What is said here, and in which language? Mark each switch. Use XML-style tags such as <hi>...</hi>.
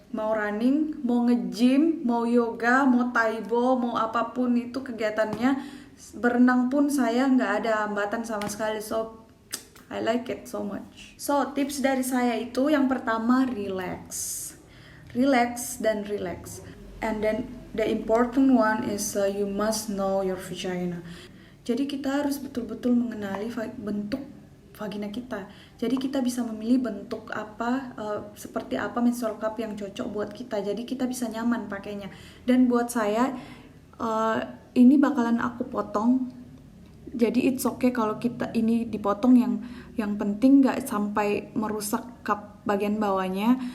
<id>Mau running, mau nge-gym, mau yoga, mau taibo, mau apapun itu kegiatannya. Berenang pun saya nggak ada hambatan sama sekali.</id> <en>So, I like it so much.</en> <id>So, tips dari saya itu yang pertama, relax. Relax dan relax.</id> <en>And then the important one is you must know your vagina.</en> <id>Jadi kita harus betul-betul mengenali bentuk vagina kita. Jadi kita bisa memilih bentuk apa, seperti apa menstrual cup yang cocok buat kita. Jadi kita bisa nyaman pakainya. Dan buat saya, ini bakalan aku potong. Jadi</id> <en>it's okay</en> <id>kalau kita ini dipotong, yang penting nggak sampai merusak cup bagian bawahnya.</id>